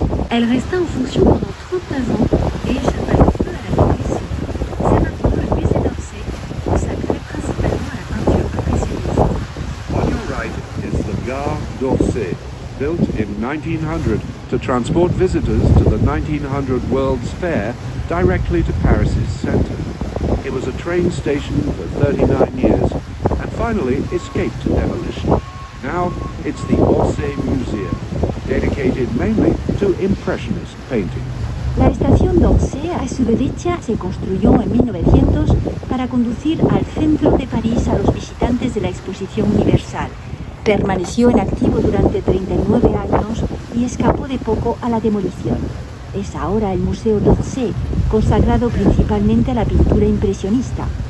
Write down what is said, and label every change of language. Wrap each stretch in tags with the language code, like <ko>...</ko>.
<fr>Elle resta en fonction pendant 39 ans et échappa peu à la démolition. C'est maintenant le musée d'Orsay, consacré principalement à la peinture impressionniste.</fr> <en>On your right is the Gare d'Orsay, built in 1900 to transport visitors to the 1900 World's Fair directly to Paris's centre. It was a train station for 39 years and finally escaped demolition. Now it's the Orsay Museum, dedicated mainly to Impressionist painting.</en> <es>La estación d'Orsay a su derecha se construyó en 1900 para conducir al centro de París a los visitantes de la Exposición Universal. Permaneció en activo durante 39 años y escapó de poco a la demolición. Es ahora el Museo d'Orsay, consagrado principalmente a la pintura impresionista.</es>